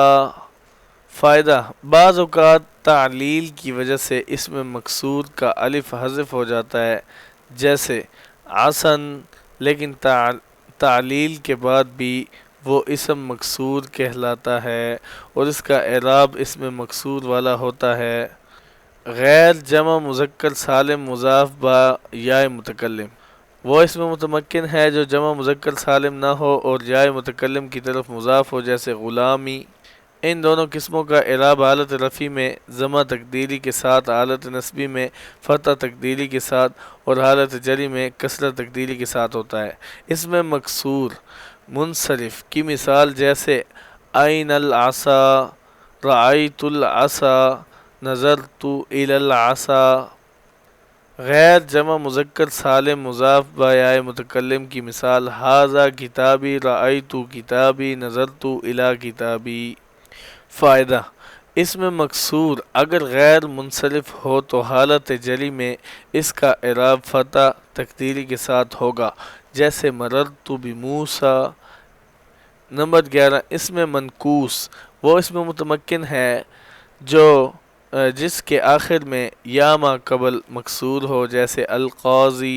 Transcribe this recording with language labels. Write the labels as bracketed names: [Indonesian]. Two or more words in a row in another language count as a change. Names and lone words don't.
[Urdu] فائدہ، بعض اوقات تعلیل کی وجہ سے اسم مکسور کا الف حذف ہو جاتا ہے، جیسے عصن، لیکن تعلیل کے بعد بھی وہ اسم مکسور کہلاتا ہے اور اس کا اعراب اسم مکسور والا ہوتا ہے۔ غیر جمع مذکر سالم مضاف با یا متکلم وہ اسم متمکن ہے جو جمع مذکر سالم نہ ہو اور یا متکلم کی طرف مضاف ہو، جیسے غلامی۔ ان دونوں قسموں کا اعراب حالت رفع میں ضمہ تقدیری کے ساتھ، حالت نصبی میں فتح تقدیری کے ساتھ اور حالت جری میں کسرہ تقدیری کے ساتھ ہوتا ہے۔ اس میں مکسور منصرف کی مثال جیسے [Arabic] این العصا رأیت العصا نظرت الی العصا۔ [Urdu] غیر جمع مذکر سالم مضاف با یا متکلم کی مثال [Arabic] ھذا کتابی رأیت کتابی نظرت الی کتابی۔ [Urdu] فائدہ، اس میں مکسور اگر غیر منصرف ہو تو حالت جری میں اس کا اعراب فتح تقدیری کے ساتھ ہوگا، جیسے [Arabic] مررت بموسیٰ۔ [Urdu] نمبر 11، اس میں منقوص وہ اس میں متمکن ہے جس کے آخر میں یا ما قبل مکسور ہو، جیسے القاضی۔